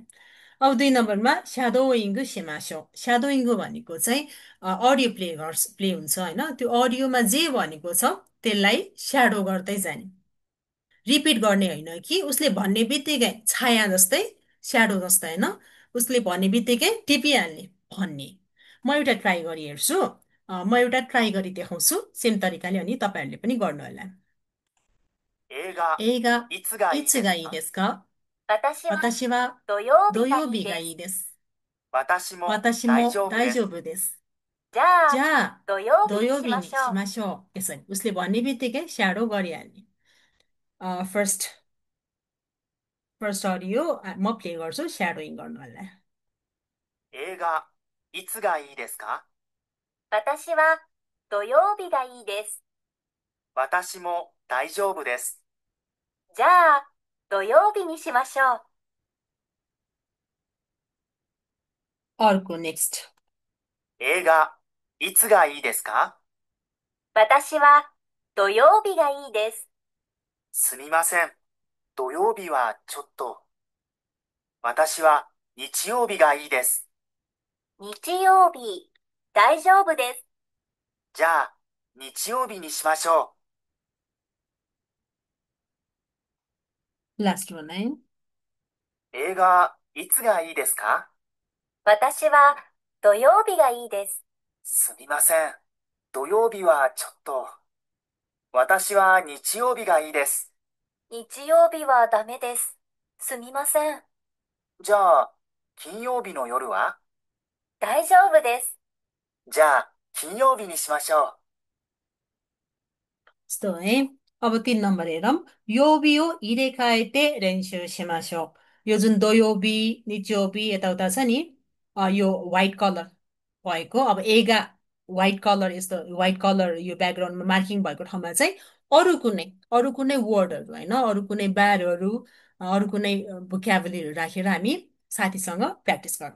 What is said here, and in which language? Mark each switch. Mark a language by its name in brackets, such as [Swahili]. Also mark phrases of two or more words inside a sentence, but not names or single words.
[Nepali] अब 2 नम्बरमा [Japanese] シャドーイングします. [Nepali] स्याडोइङ्गु भनेको चाहिँ प्ले हुन्छ होइन, त्यो अडियोमा जे भनेको छ त्यसलाई स्याडो गर्दै जाने, रिपिट गर्ने होइन कि उसले भन्ने बित्तिकै छाया जस्तै स्याडो जस्तै होइन, उसले भन्ने बित्तिकै टिपिहाल्ने भन्ने। म एउटा ट्राई गरी हेर्छु, म एउटा ट्राई गरी देखाउँछु सेम तरिकाले, अनि तपाईँहरूले पनि गर्नु होला। [Japanese] 映画、映画いつがいいいつがいいですか？ですか？私は私は土曜土日が曜日がいいです。いいです。私も私大も大丈丈夫です。夫です。じゃあ、じゃあ、土曜日土に曜日にししましょう。 [Nepali] ましょう。यसरी उसले भन्ने बित्तिकै स्याडो गरिहाल्ने। [English] first first [Nepali] अडियो म प्ले गर्छु, स्याडोइङ गर्नु होला। [Japanese] 映画、いつがいいですか？私は土曜日がいいです。私も大丈夫です。じゃあ、土曜日にしましょう。 [Nepali] अर्को नेक्स्ट। [Japanese] 映画、いつがいいですか？私は土曜日がいいです。すみません。土曜日はちょっと。私は日曜日がいいです。日曜日、大丈夫です。じゃあ、日曜日にしましょ [English] last one [Nepali] है। [Japanese] う。映画、いつがいいですか？私は土曜日がいいです。すみません。土曜日はちょっと。私は日曜日がいいです。日曜日はダメです。すみません。じゃあ、金曜日の夜は？大丈夫です。じゃあ、金曜日にしましょ [Nepali] यस्तो है। अब 3 नम्बर हेरौँ। [Japanese] 曜日を入れ替えて練習します. [Nepali] यो जुन [Japanese] 土曜日日曜日 [Nepali] यताउता छ नि, यो [English] white color [Nepali] भएको, अब एगा [English] white color, [Nepali] यस्तो [English] white color [Nepali] यो ब्याकग्राउन्डमा मार्किङ भएको ठाउँमा चाहिँ अरू कुनै वर्डहरू होइन, अरू कुनै बारहरू, अरू कुनै भोक्याबुलरीहरू राखेर हामी साथीसँग प्र्याक्टिस गरौँ।